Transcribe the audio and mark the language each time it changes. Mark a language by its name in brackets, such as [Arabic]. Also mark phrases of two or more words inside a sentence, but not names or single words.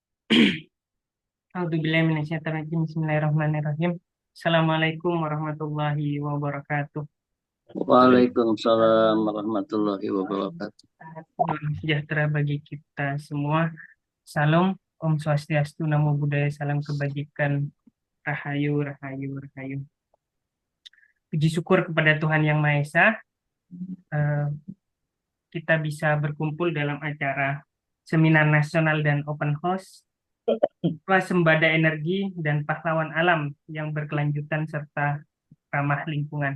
[Arabic] أعوذ بالله من الشيطان الرجيم. بسم الله الرحمن الرحيم. السلام عليكم ورحمة الله وبركاته. وعليكم السلام ورحمة الله وبركاته. [Indonesian] Salam sejahtera bagi kita semua. Salam, Om Swastiastu, Namo Buddhaya, salam kebajikan, Rahayu, Rahayu, Rahayu. Puji syukur kepada Tuhan Yang Maha Esa, eh, kita bisa berkumpul dalam acara Seminar Nasional dan [English] Open House [Indonesian] Swasembada Energi dan Pahlawan Alam yang berkelanjutan serta ramah lingkungan.